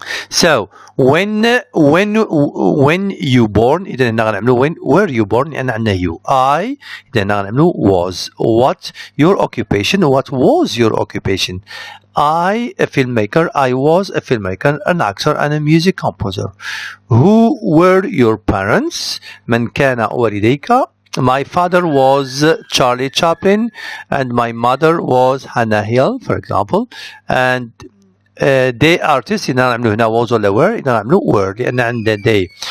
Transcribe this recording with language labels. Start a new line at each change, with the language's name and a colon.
English: So when you born،
Arabic: إذا هنا غنعملوا
English: when were you born لأن عندنا you.
Arabic: I إذا هنا غنعملوا was.
English: what your occupation، what was your occupation. I a filmmaker، I was a filmmaker, an actor and a music composer. Who were your parents؟
Arabic: من كان والديك؟
English: My father was Charlie Chaplin and my mother was Hannah Hill, for example.
Arabic: and they artists إذا نعملوا هنا was ولا were، إذا نعملوا were لأن عندنا they.